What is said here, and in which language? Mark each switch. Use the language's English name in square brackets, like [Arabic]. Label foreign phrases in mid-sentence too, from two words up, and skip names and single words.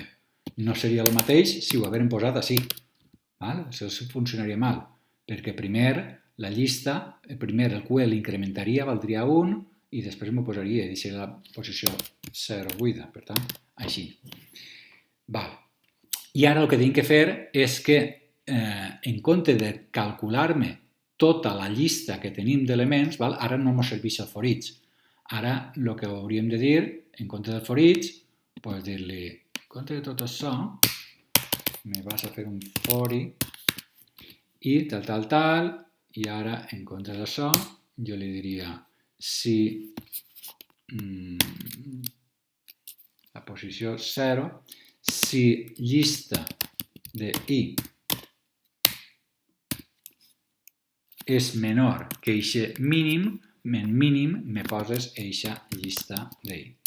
[Catalan] No seria el mateix si ho haguérem posat així. Això funcionaria mal, perquè primer la llista, primer el QE l'incrementaria, valdria 1, i després m'ho posaria i deixaria la posició 0 buida. Per tant, així. I ara el que tinc que fer és que, en compte de calcular-me tota la llista que tenim d'elements, ara no ens serveix el [English] for each. [Catalan] Ara el que hauríem de dir, en compte del [English] for each, [Catalan] dir-li, en compte de tot això, me vas a fer un for i tal, i ara, en compte d'això, jo li diria si la posició 0, si llista de i és menor que aquest mínim, en mínim me poses eixa llista d'I.